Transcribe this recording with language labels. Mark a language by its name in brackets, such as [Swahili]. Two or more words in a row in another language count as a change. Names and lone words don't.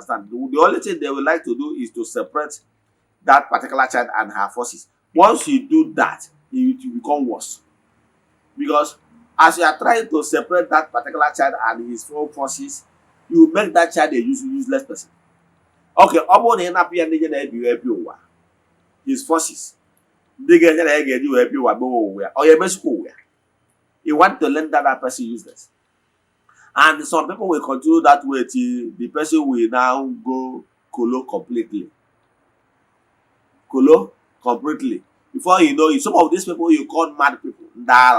[English] The only thing they would like to do is to separate that particular child and her forces. Once you do that, it will become worse. Because as you are trying to separate that particular child and his own forces, you make that child a useless person. [Igbo] Okay, ọ bụrụ na ị napụ ya ndị je na-ebi ụwa, [English] his forces, [Igbo] ndị ga-enye na ya ga-eji wee bi ụwa gbawa ụwa ya, ọ ya emesịkwa ụwa ya. [English] You want to learn that person useless. And some people will continue that way till the person will now go colo completely. Colo completely. Before you know it, some of these people you call mad people, ndala.